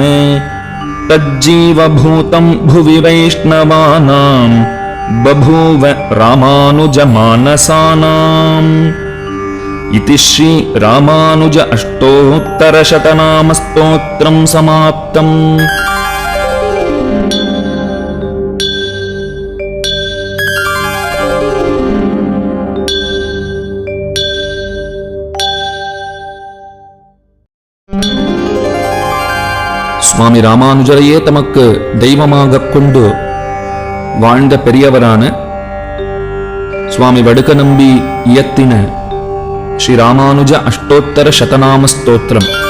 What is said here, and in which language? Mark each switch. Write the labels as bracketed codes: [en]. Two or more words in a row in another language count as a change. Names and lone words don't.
[sa] तज्जीवभूतं भुवि वैष्णवानां बभूव रामानुजमानसानाम् इति श्री रामानुज अष्टोत्तरशतनामस्तोत्रं समाप्तम्। [ta] சுவாமி ராமானுஜரையே தமக்கு தெய்வமாக கொண்டு வாழ்ந்த பெரியவரான சுவாமி வடுகநம்பி இயத்தின ஸ்ரீ ராமானுஜ அஷ்டோத்தர சதநாம ஸ்தோத்திரம்.